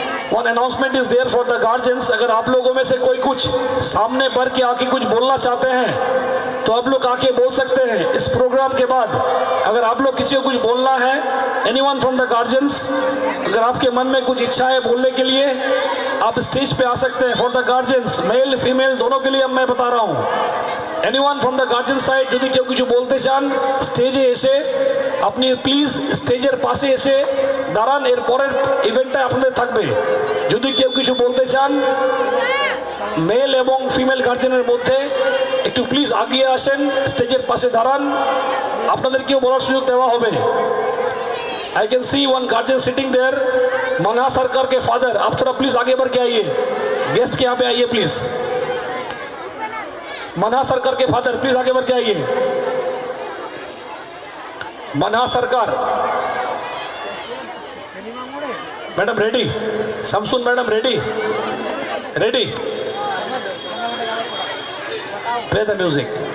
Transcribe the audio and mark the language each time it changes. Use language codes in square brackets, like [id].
[en] One announcement is there for the guardians. [hi] अगर आप लोगों में से कोई कुछ सामने बढ़ के आके कुछ बोलना चाहते हैं तो आप लोग आके बोल सकते हैं इस प्रोग्राम के बाद। अगर आप लोग किसी को कुछ बोलना है, [en] anyone from the guardians, [hi] अगर आपके मन में कुछ इच्छा है बोलने के लिए, आप स्टेज पे आ सकते हैं। [en] For the guardians, male, female [hi] दोनों के लिए अब मैं बता रहा हूँ। [en] Anyone from the guardian side [bn] যদি কেউ কিছু বলতে চান স্টেজে এসে আপনি প্লিজ স্টেজের পাশে এসে দাঁড়ান, এর পরের ইভেন্টটা আপনাদের থাকবে। যদি কেউ কিছু বলতে চান মেল এবং ফিমেল গার্জেনের মধ্যে একটু প্লিজ আগিয়ে আসেন, স্টেজের পাশে দাঁড়ান, আপনাদেরকেও বলার সুযোগ দেওয়া হবে। [en] I can see one guardian sitting there, मनहा सरकार [hi] के [en] Father. [hi] आप थोड़ा प्लीज आगे बढ़ के आइए, गेस्ट के यहाँ पे आइए प्लीज। मनहा सरकार के फादर प्लीज आगे बढ़ के आइए। [en] Manha Sarkar madam ready, समसुन madam ready, ready, play the music.